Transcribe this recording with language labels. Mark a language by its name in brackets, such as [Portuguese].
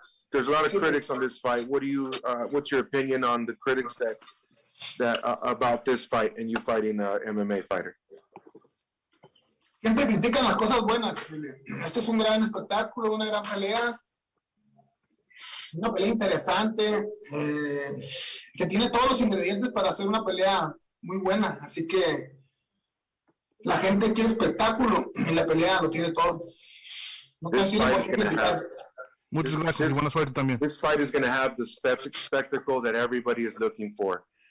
[English] There's a lot of critics on this fight. What's your opinion on the critics that about this fight and you fighting an MMA fighter? [Spanish] Siempre critican las cosas buenas. Este es un gran espectáculo, una gran pelea. Una pelea interesante, que tiene todos los ingredientes para hacer una pelea muy buena. Así que la gente quiere espectáculo y la pelea lo tiene todo. No tiene por qué criticar. Muchas gracias y buena suerte también. [English] This fight is going to have the spectacle that everybody is looking for.